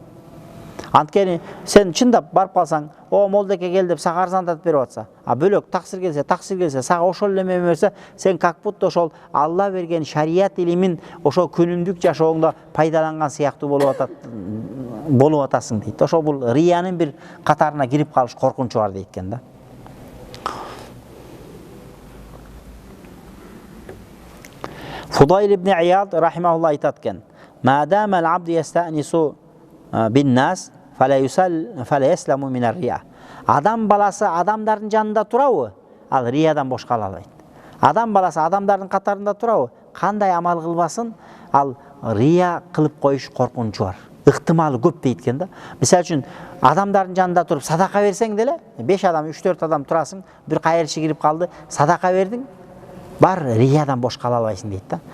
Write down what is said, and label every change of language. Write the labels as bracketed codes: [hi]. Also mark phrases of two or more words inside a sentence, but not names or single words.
[ky] Анткени сен чындап барып калсаң, о молдеке кел деп сага арзандатып берип атса, бөлөк таксир келсе, сага ошол эме берсе, сен [ru] как будто [ky] ошол Алла берген шарият илимин ошол күнүмдүк жашооңдо пайдаланган сыяктуу болуп атасың дейт. Ошол бул риянын бир катарына кирип калыш коркунучу бар дейт экен да. [ar] Фудайл ибн Ияд рахимахуллах [ky] айтат экен: [ar] "ما دام العبد يستأنس بالناس فلا يسلم من الرياء." [ky] Адам баласы адамдардын жанында турабы, ал риядан бош кала албайт. Адам баласы адамдардын катарында турабы, кандай амал кылбасын, ал рия кылып коюш коркунучу бар. Ыктымалы көп дейт экен да. Мисалы үчүн, адамдардын жанында туруп садака берсең деле, 5 адам, 3-4 адам турасың, бир кайырчы кирип калды, садака бердиң, бар риядан бош кала албайсың дейт да.